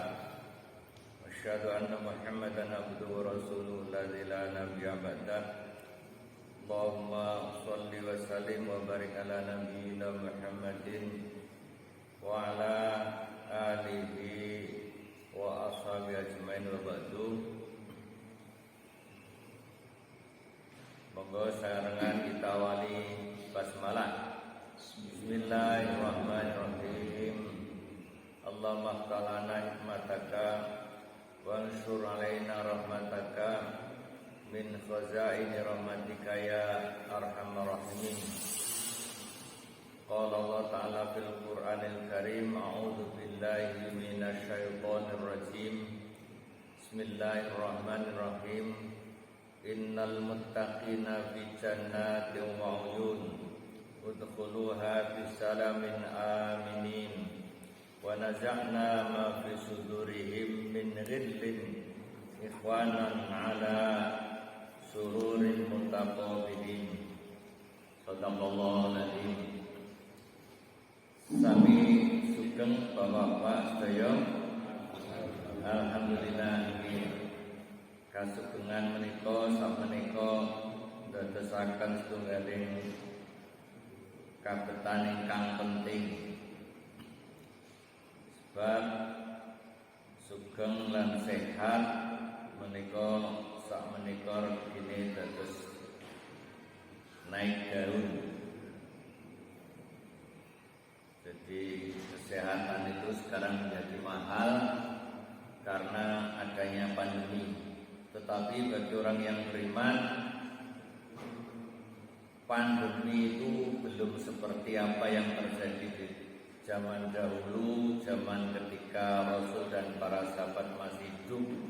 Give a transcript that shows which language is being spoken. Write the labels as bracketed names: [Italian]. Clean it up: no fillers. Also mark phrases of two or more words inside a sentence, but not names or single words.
[Arabic] أشهد أن محمدا عبده ورسوله الذي لا نبي بعده. اللهم صل وسلم وبارك على نبينا محمد وعلى آله وأصحابه أجمعين وبعد. [Javanese] Monggo sarengan kita wali basmalah. [Arabic] بسم الله الرحمن الرحيم. اللهم اختلنا حكمتك وانشر علينا رحمتك من خزائن رحمتك يا أرحم الراحمين. قال الله تعالى في القرآن الكريم، أعوذ بالله من الشيطان الرجيم. بسم الله الرحمن الرحيم. إن المتقين في جنات وعيون ادخلوها بسلام آمنين ونزعنا ما في صدورهم من غل إخوانا على سرر متقابلين. صدق الله العظيم. [Javanese] Sami sugeng bapak-bapak sedaya, alhamdulillah nggih kasugengan menika sakmenika ndadosaken setunggaling kabetan ingkang penting. Sebab sugeng lan sehat menika sakmenika regine dados [Indonesian] naik daun. Jadi kesehatan itu sekarang menjadi mahal karena adanya pandemi. Tetapi bagi orang yang beriman, pandemi itu belum seperti apa yang terjadi di zaman dahulu, zaman ketika Rasul dan para sahabat masih hidup.